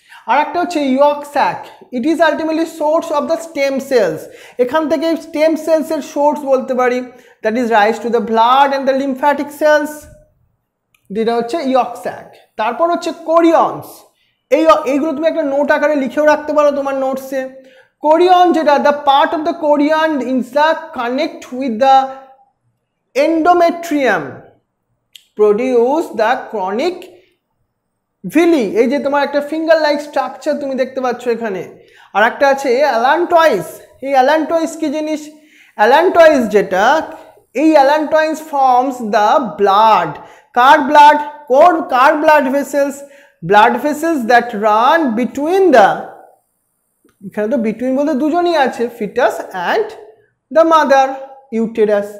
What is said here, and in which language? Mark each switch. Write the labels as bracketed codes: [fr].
[bn] আর একটা হচ্ছে [en] Yolk sac. It is ultimately source of the stem cells. [bn] এখান থেকে স্টেম সেলসের সোর্স বলতে পারি, [en] That is rise to the blood and the lymphatic cells. [bn] যেটা হচ্ছে ইয়ক স্যাক। তারপর হচ্ছে কোরিয়ন্স। এইগুলো তুমি একটা নোট আকারে লিখেও রাখতে পারো তোমার নোটসে। [en] Chorion, যেটা the part of the chorion is the connect with the endometrium, produce the chronic villi। [bn] এই যে তোমার একটা ফিঙ্গার লাইক স্ট্রাকচার তুমি দেখতে পাচ্ছ এখানে। আর একটা আছে অ্যালান্টয়েস। এই অ্যালান্টয়েস কি জিনিস? অ্যালান্টয়েস যেটা, এই অ্যালান্টয়েস forms the blood. Car blood? Car [en] Blood vessels? Blood vessels that run between the, [bn] এখানে তো বিটুইন বলতে দুজনই আছে, foetus and the mother uterus.